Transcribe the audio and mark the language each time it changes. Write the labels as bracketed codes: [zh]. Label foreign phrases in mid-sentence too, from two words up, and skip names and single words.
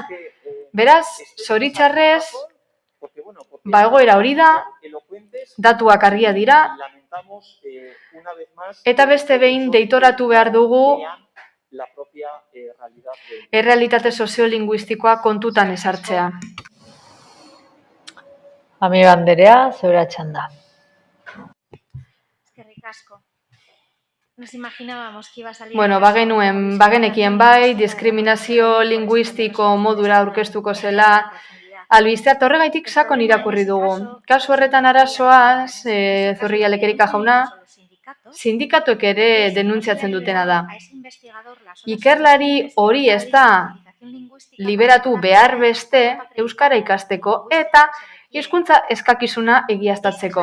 [eu] Beraz, zoritxarrez, egoera hori da, datuak argia dira, eta beste behin deitoratu behar dugu errealitate soziolinguistikoa kontutan ezartzea. Amiga Anderea, zeure txanda. Eskerrik asko. [es] Nos imaginábamos que iba a salir... [eu] Bueno, bagenekien bai, diskriminazio linguistiko modura aurkeztuko zela, albistea horregaitik sakon irakurri dugu. Kasu horretan arazoa, Zorrilla Lekerika jauna, sindikatuek ere denuntziatzen dutena da. Ikerlari hori ez da liberatu behar beste euskara ikasteko eta hizkuntza eskakizuna egiaztatzeko.